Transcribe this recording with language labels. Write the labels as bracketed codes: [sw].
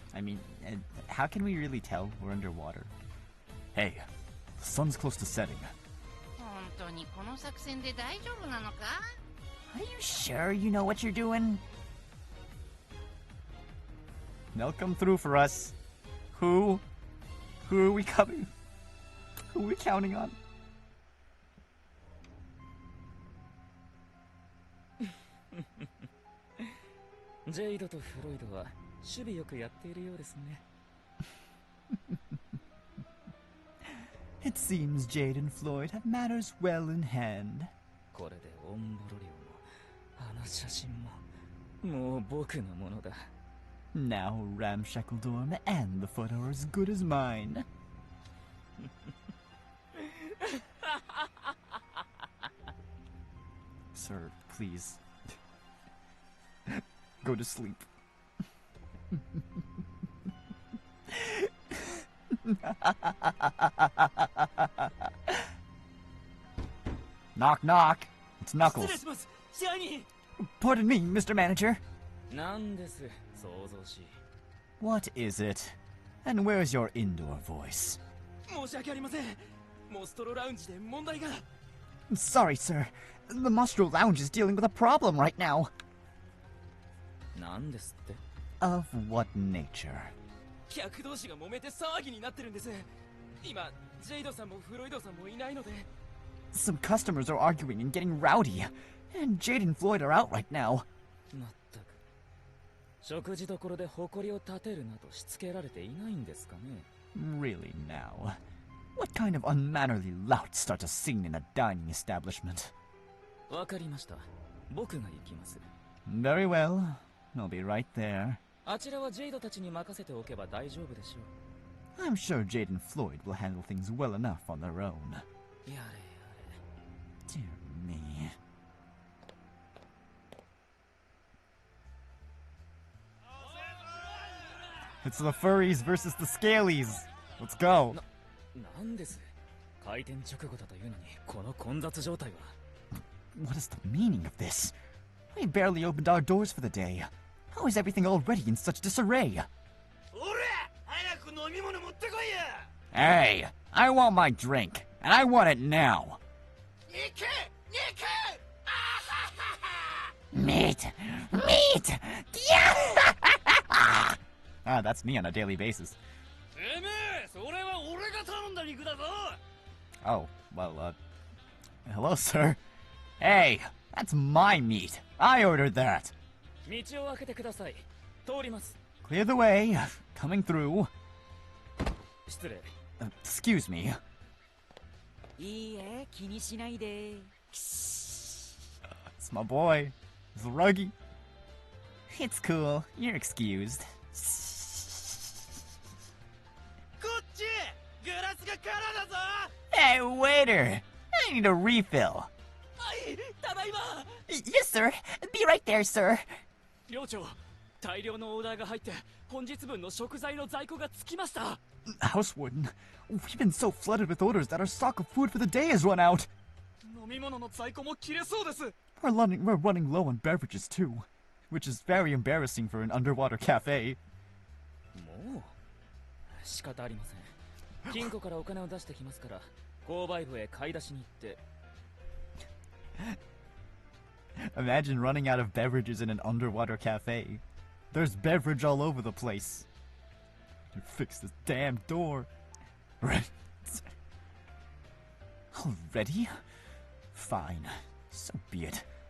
[en] I mean, how can we really tell we're underwater? Hey, the sun's close to setting. [ja] 本当にこの作戦で大丈夫なのか？ [en] Are you sure you know what you're doing? They'll come through for us. Who? Who are we coming? Who are we counting on? [ja] ジェイドとフロイドは守備よくやっているようですね。 [en] It seems Jade and Floyd have matters well in hand. [ja] これでオンボロリオもあの写真ももう僕のものだ。 [en] Now Ramshackle Dorm and the foot are as good as mine. Sir, please. Go to sleep. Knock, knock. It's Knuckles. [ja] 失礼します、支配人。 [en] Pardon me, Mr. Manager. [ja] なんです想像しい。 [en] What is it? And where's your indoor voice? [ja] 申し訳ありません。モストロラウンジで問題が。 [en] Sorry, sir. The Mostro Lounge is dealing with a problem right now. [ja] なんですって？ [en] Of what nature? [ja] 客同士が揉めて騒ぎになってるんです。今、ジェイドさんもフロイドさんもいないので。 [en] Some customers are arguing and getting rowdy, and Jade and Floyd are out right now. [ja] まったく食事どころで誇りを立てるなとしつけられていないんですかね。 [en] Really now? What kind of unmannerly lout starts a scene in a dining establishment? [ja] わかりました。僕が行きます。 [en] Very well. I'll be right there. [ja] あちらはジェイドたちに任せておけば大丈夫でしょう。 [en] I'm sure Jade and Floyd will handle things well enough on their own. [ja] やれやれ。 [en] Dear me. It's the furries versus the scalies. Let's go. [ja] なんです。開店直後だというのにこの混雑状態は。 [en] What is the meaning of this? We barely opened our doors for the day. How is everything already in such disarray? [ja] おら、早く飲み物持ってこいや。 [en] Hey, I want my drink, and I want it now. [ja] 肉、肉。 [en] Meat! Meat! Yeah! Ah, that's me on a daily basis. [ja] てめえ、それは俺が頼んだ肉だぞ。 [en] Oh, well, hello, sir. Hey, that's my meat. I ordered that. [ja] 道を開けてください。通ります。 [en] Clear the way. Coming through. [ja] 失礼。 [en] Excuse me. [ja] いいえ、気にしないで。 [en] It's my boy. It's Ruggy. It's cool. You're excused. [ja] こっち、グラスが空だぞ。 [en] Hey, waiter! I need a refill. [ja] はい、ただいま。 [en] Yes, sir. Be right there, sir. [ja] 寮長、大量のオーダーが入って本日分の食材の在庫がつきました。 [en] Housewarden, we've been so flooded with orders that our stock of food for the day has run out. [ja] 飲み物の在庫も切れそうです。 [en] We're running low on beverages too, which is very embarrassing for an underwater cafe. [ja] もう仕方ありません。金庫からお金を出してきますから、購買部へ買い出しに行って。 [en] Imagine running out of beverages in an underwater cafe. There's beverage all over the place. Fix this damn door. Right. Already? Fine. So be it.